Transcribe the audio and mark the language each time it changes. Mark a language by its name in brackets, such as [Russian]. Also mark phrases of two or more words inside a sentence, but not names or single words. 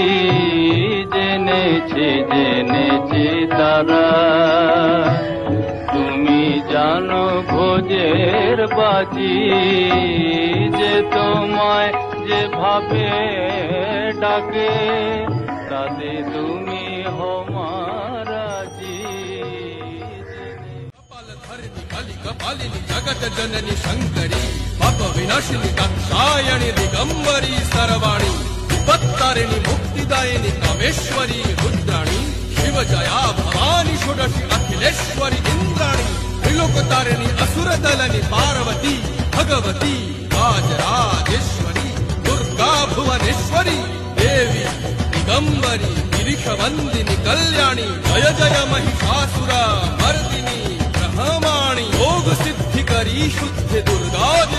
[Bangla] জেনেছি জেনেছি তারা। তুমি জানো ভোজের বাজি, যে তোমায় যেভাবে ডাকে তাতে তুমি হো মহারাজি। [Sanskrit] कपालिनी जगत जननी शंकरी, पाप विनाशिनी दाक्षायणी दिगंबरी सर्वाणी, विपत्तारिणी मुक्तिदायिनी कामेश्वरी रुद्राणी, शिव जया भवानी षोडशी अखिलेश्वरी इंद्राणी, त्रिलोकतारिणी असुरदलनी पार्वती भगवती राजराजेश्वरी, दुर्गा भुवनेश्वरी देवी दिगंबरी, गिरीशवंदिनी कल्याणी, जय जय महिषासुर मर्दिनी ब्रह्माणी, योग सिद्धि करी शुद्ध दुर्गा